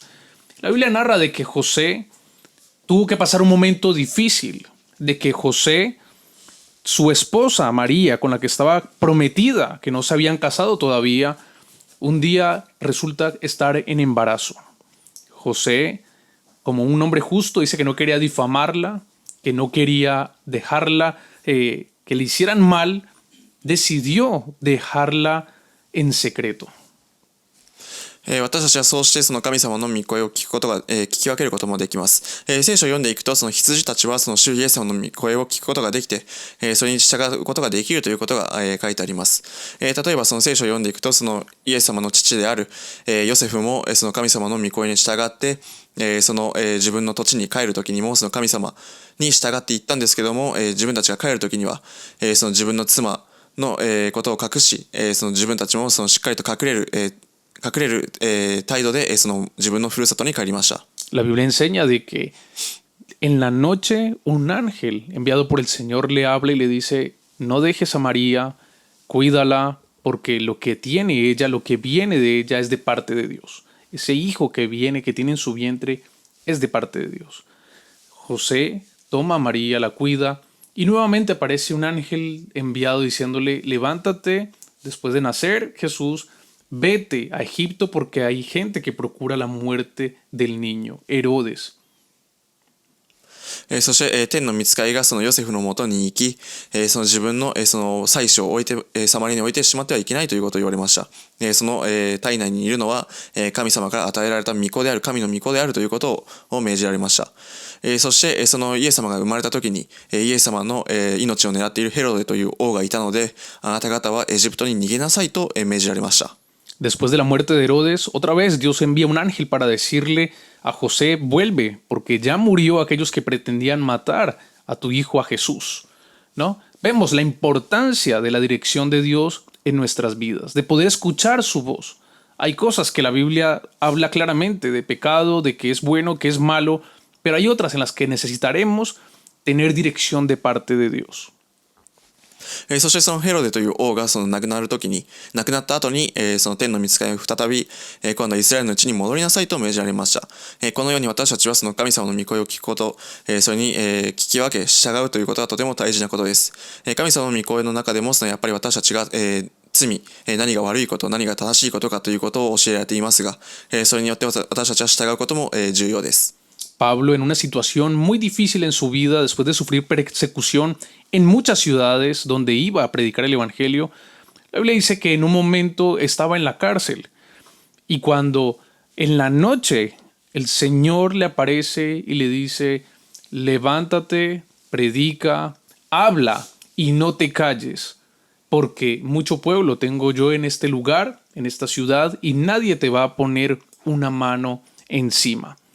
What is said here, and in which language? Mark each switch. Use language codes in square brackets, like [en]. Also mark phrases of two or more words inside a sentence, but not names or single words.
[es] La Biblia narra de que José tuvo que pasar un momento difícil, de que José, su esposa María, con la que estaba prometida, que no se habían casado todavía, un día resulta estar en embarazo. José, como un hombre justo, dice que no quería difamarla, que no quería dejarla, que le hicieran mal, decidió dejarla en secreto. [ja] 私たちはそうしてその神様の御声を聞くことが、聞き分けることもできます。聖書を読んでいくとその羊たちはその主イエス様の御声を聞くことができて、それに従うことができるということが、書いてあります。例えばその聖書を読んでいくとそのイエス様の父である、ヨセフもその神様の御声に従って、その、自分の土地に帰る時にもその神様に従っていったんですけども、自分たちが帰る時には、その自分の妻の、ことを隠し、その自分たちもそのしっかりと隠れる、態度でその自分のふるさとに帰りました。 [es] La Biblia enseña de que en la noche un ángel enviado por el Señor le habla y le dice, no dejes a María, cuídala, porque lo que tiene ella, lo que viene de ella es de parte de Dios. Ese hijo que viene, que tiene en su vientre, es de parte de Dios. José toma a María, la cuida, y nuevamente aparece un ángel enviado diciéndole, levántate, después de nacer Jesús, vete a Egipto porque hay gente que procura la muerte del niño, Herodes. [ja] そして、天の御使いがそのヨセフのもとに行き、その自分の、その妻子を置いて、サマリに置いてしまってはいけないということを言われました。その、体内にいるのは、神様から与えられた御子である、神の御子であるということを命じられました。そして、そのイエス様が生まれた時に、イエス様の、命を狙っているヘロデという王がいたので、あなた方はエジプトに逃げなさいと、命じられました。 [es] Después de la muerte de Herodes, otra vez Dios envía un ángel para decirle a José, vuelve, porque ya murió aquellos que pretendían matar a tu hijo, a Jesús, ¿no? Vemos la importancia de la dirección de Dios en nuestras vidas, de poder escuchar su voz. Hay cosas que la Biblia habla claramente de pecado, de que es bueno, que es malo, pero hay otras en las que necesitaremos tener dirección de parte de Dios. [ja] そしてそのヘロデという王がその亡くなった後に、その天の御使いが再び、今度はイスラエルの地に戻りなさいと命じられました。このように私たちはその神様の御声を聞くこと、それに、聞き分け従うということはとても大事なことです。神様の御声の中でもそのやっぱり私たちが、罪、何が悪いこと、何が正しいことかということを教えられていますが、それによって私たちは従うことも、重要です。 [es] Pablo, en una situación muy difícil en su vida, después de sufrir persecución en muchas ciudades donde iba a predicar el Evangelio, la Biblia dice que en un momento estaba en la cárcel y cuando en la noche el Señor le aparece y le dice, levántate, predica, habla y no te calles, porque mucho pueblo tengo yo en este lugar, en esta ciudad, y nadie te va a poner una mano encima.